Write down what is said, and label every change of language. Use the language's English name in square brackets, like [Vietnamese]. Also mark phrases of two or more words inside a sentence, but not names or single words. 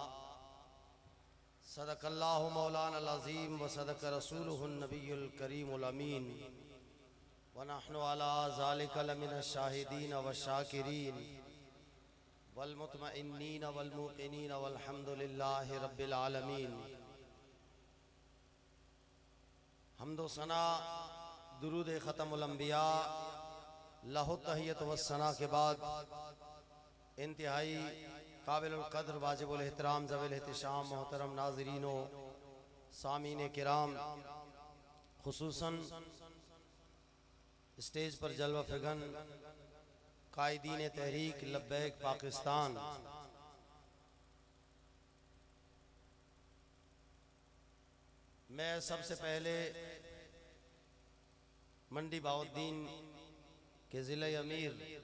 [Arabic] صدق الله مولانا العظيم وصدق رسوله النبي الكريم الأمين ونحن على ذلك لمن الشاهدين والشاكرين والمطمئنين والموقنين والحمد لله رب العالمين. [Urdu] حمدو ثنا درود ختم الانبیا لہ تحیت و ثنا کے بعد انتہائی قابل القدر واجب الاحترام ذوی الاحتشام محترم ناظرین و سامعین کرام، خصوصاً اسٹیج پر جلوہ فگن قائدین تحریک لبیک پاکستان، میں سب سے پہلے منڈی بہاؤالدین کے ضلعے امیر